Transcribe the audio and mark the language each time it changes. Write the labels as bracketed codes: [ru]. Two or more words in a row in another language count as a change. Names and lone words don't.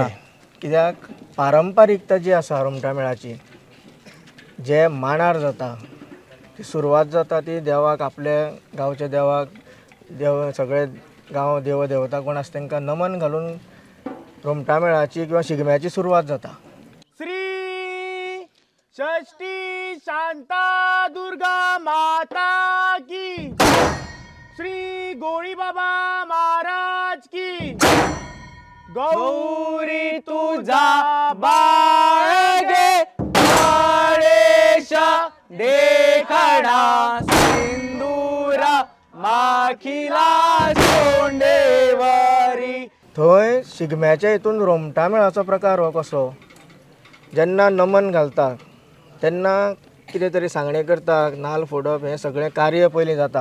[kok] कित्याक पारंपारिकता जी आसा रोमटा मेळाची, जे मांडार जाता ती सुरवात जाता ती देवाक, आपल्या गांवच्या देवाक, देव सगळे गांव देव देवता कोण आसा तांकां नमन घालून रोमटा मेळाची किंवा शिगम्याची सुरवात जाता. [mr] श्री षष्ठी शांता दुर्गा माता की, श्री गोळी बाबा महाराज की, गौरी तुझा बाळगे गणेश देखणा सिंदूरा माखिला सोंडेवरी. [kok] थंय शिगम्याच्या हितून रोमटा मेळाचो प्रकार हो कसो, जेन्ना नमन घालता तेन्ना कितें तरी सांगणें करता, नाल्ल फोडप हें सगळें कार्य पयलीं जाता.